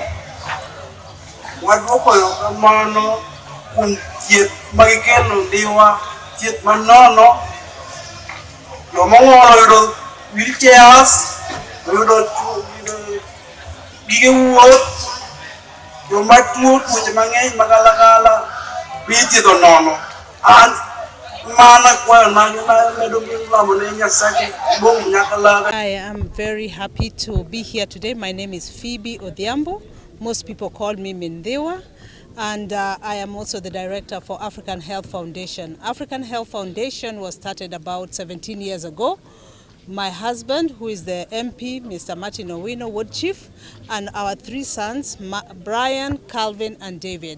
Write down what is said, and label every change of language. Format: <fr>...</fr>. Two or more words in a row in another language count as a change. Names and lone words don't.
<luo>Wadwoko erokamano kuom thieth magikelo Ndhiwa, thieth manono, joma ng'ol yudo wheelchairs, yudo gige wuoth, joma tuo tuoche mang'eny magalagala ithiedho nono. An mana kwayo medo lamo ne Nyasaye bong' nyakalaga.</luo> <en>I am very happy to be here today. My name is Phoebe Odhiambo. Most people call me Ndhiwa. And I am also the director for African Health Foundation. African Health Foundation was started about 17 years ago. My husband, who is the MP, Mr. Martin Owino, Ward Chief, and our three sons, Brian, Calvin, and David.</en>